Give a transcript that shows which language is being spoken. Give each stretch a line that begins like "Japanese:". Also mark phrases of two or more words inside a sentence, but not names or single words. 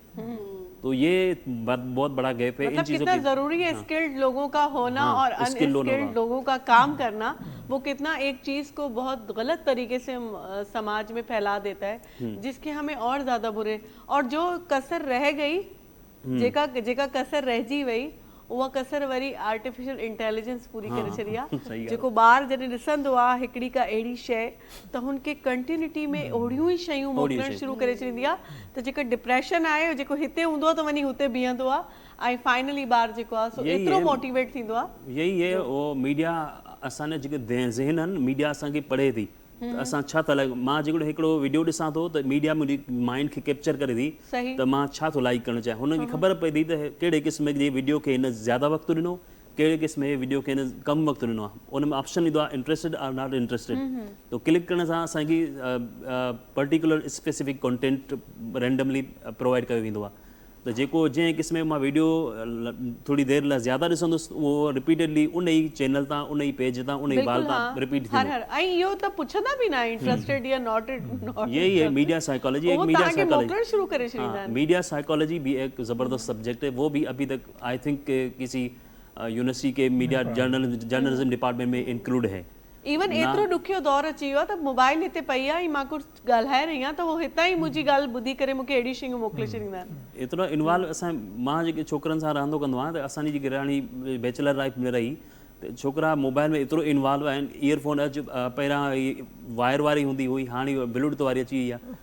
Hindi: तो ये बहुत बड़ा गैप है इन मतलब चीज़ों कितना की। जरूरी है स्किल्ड लोगों का होना और skilled होना। अनस्किल्ड लोगों का काम करना, वो कितना एक चीज को बहुत गलत तरीके से समाज में फैला देता है, जिसके हमें और ज्यादा बुरे। और जो कसर रह गई,
Sindhi: जेका कसर रहिजी वई, उहा कसर वरी
English: artificial intelligence
Sindhi: पूरी करे छॾी आहे। जेको ॿार जॾहिं ॾिसंदो आहे हिकिड़ी का अहिड़ी शइ, त हुनखे कंटिन्यूटी में ओड़ियूं ई शयूं मोकिलणु शुरू करे छॾींदी आहे, त जेको डिप्रेशन आहे जेको हिते हूंदो आहे त वञी हुते बीहंदो आहे, ऐं फाइनली ॿार जेको आहे सो एतिरो मोटिवेट थींदो आहे।
Hindi: यही है वो
Sindhi: मीडिया असांजे जेके ज़हन आहिनि, मीडिया असांखे पढ़े थी त असां छा था लाइक। मां जेको हिकिड़ो वीडियो ॾिसां थो त मीडिया मुंहिंजी माइंड खे कैप्चर करे थी त मां छा थो लाइक करणु चाहियां। हुनखे ख़बर पए थी त कहिड़े क़िस्म जी वीडियो खे हिन ज़्यादा वक़्तु ॾिनो, कहिड़े क़िस्म जे वीडियो खे हिन कम वक़्तु ॾिनो आहे। उन में ऑप्शन ईंदो आहे इंटरेस्टेड और
English: not interested.
Sindhi: तो क्लिक करण सां असांखे
English: particular specific content randomly provide
Sindhi: कयो वेंदो आहे। त जेको जंहिं क़िस्म जो मां वीडियो थोड़ी देर लाइ ज़्यादा ॾिसंदुसि, उहो रिपीटेडली उन ई चैनल तां, उन ई पेज तां, उन ई बाल तां रिपीट थींदो। ऐं इहो त पुछंदा बि न आहे इंटरेस्टेड या नॉट।
Hindi: यही है
English: media psychology.
Hindi: एक
English: media psychology
Sindhi: शुरू करे छॾींदा आहिनि।
English: media psychology
Hindi: भी एक ज़बरदस्त सब्जेक्ट है, वो भी अभी तक
English: I think
Hindi: किसी यूनिवर्सिटी के
English: media journalism department
Hindi: में इंक्लूड है।
Sindhi: इवन एतिरो ॾुखियो दौर अची वियो आहे त मोबाइल हिते पई आहे, मां कुझु ॻाल्हाए रही आहियां त उहो हितां ई मुंहिंजी ॻाल्हि ॿुधी करे मूंखे अहिड़ी शयूं मोकिले छॾींदा आहिनि। एतिरो इन्वॉल्व मां जेके छोकिरनि सां रहंदो कंदो आहियां, त असांजी जेकी रहणी
English: bachelor life
Sindhi: में रही, त छोकिरा मोबाइल में एतिरो इन्वॉल्व आहिनि। ईयरफोन पहिरियां वायर वारी हूंदी हुई, हाणे ब्लूटूथ वारी अची वई आहे।